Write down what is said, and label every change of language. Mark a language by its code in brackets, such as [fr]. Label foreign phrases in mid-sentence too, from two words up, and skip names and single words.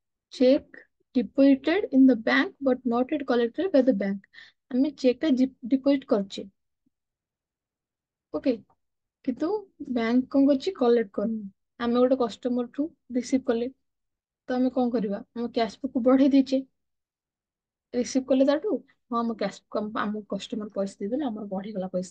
[en] check deposited in the bank but not yet collected by the bank. [or] ଆମେ ଚେକ୍ ଟା ଡିପୋଜିଟ କରିଛେ, ଓକେ, କିନ୍ତୁ ବ୍ୟାଙ୍କ କଣ କରୁଛି, କଲେକ୍ଟ କରୁନି। ଆମେ ଗୋଟେ କଷ୍ଟମର ଠୁ ରିସିଭ କଲେ, ତ ଆମେ କଣ କରିବା, ଆମ [en] cash book [or] କୁ ବଢେଇ ଦେଇଛେ, ରିସିଭ କଲେ ତାଠୁ, ହଁ ଆମ କ୍ୟାଶ ଆମ କଷ୍ଟମର ପଇସା ଦେଇଦେଲେ, ଆମର ବଢିଗଲା ପଇସା।